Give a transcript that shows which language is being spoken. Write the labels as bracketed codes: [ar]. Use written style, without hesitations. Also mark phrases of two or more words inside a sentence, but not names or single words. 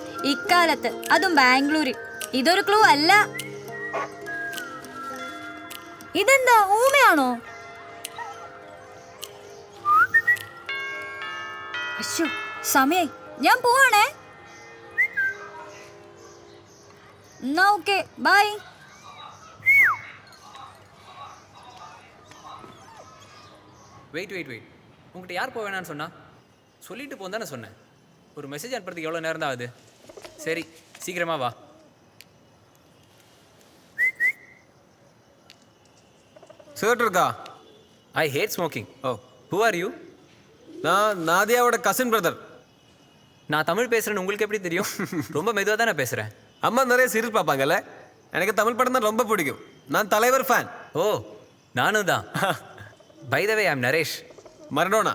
[ml] ഇക്കാലത്ത് അതും ബാംഗ്ലൂരിൽ. ഇതൊരു ക്ലൂ അല്ല. ഇതെന്താ ഊമയാണോ? അശ്ശോ, സമയായി, ഞാൻ പോവാണേ. എന്നാ ഓക്കെ, ബൈ. [ta] வெயிட் உங்கள்கிட்ட யார் போக வேணான்னு சொன்னா? சொல்லிட்டு போன்னு தானே சொன்னேன். ஒரு மெசேஜ் அனுப்புறதுக்கு எவ்வளோ நேரம் தான் ஆகுது? சரி, சீக்கிரமா வா. சிகரெட் இருக்கா? [en] I hate smoking. ஓ, who are you? [ta] நான் நாதியாவோட கசின் பிரதர். நான் தமிழ் பேசுகிறேன்னு உங்களுக்கு எப்படி தெரியும்? ரொம்ப மெதுவாக தானே பேசுகிறேன். அம்மா நிறைய சீரியல் பார்ப்பாங்கல்ல, எனக்கு தமிழ் படம் தான் ரொம்ப பிடிக்கும். நான் தலைவர் ஃபேன். [en] ஓ, [ta] நானும் தான். [en] by the way, I'm Naresh. [ta] மரடோனா.